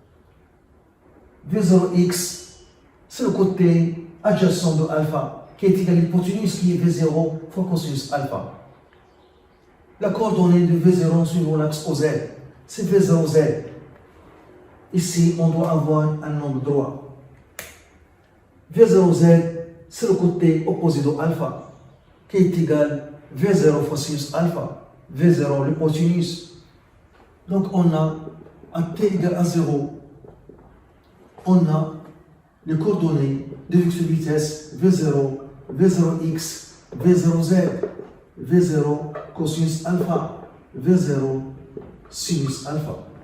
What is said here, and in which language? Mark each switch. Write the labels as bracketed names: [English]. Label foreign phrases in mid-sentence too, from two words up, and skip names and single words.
[French] V0x, c'est le côté adjacent de alpha, qui est égal à l'hypoténuse qui est V0 fois cosinus alpha. La coordonnée de V0 suivant l'axe OZ, c'est V0z. Ici, on doit avoir un angle droit. V0z, c'est le côté opposé de alpha, qui est égal à V0 fois sinus alpha, V0 l'hypoténuse. Donc on a à t égale à 0, on a les coordonnées de vecteur vitesse V0, V0x, V0z, V0 cosinus alpha, V0 sinus alpha.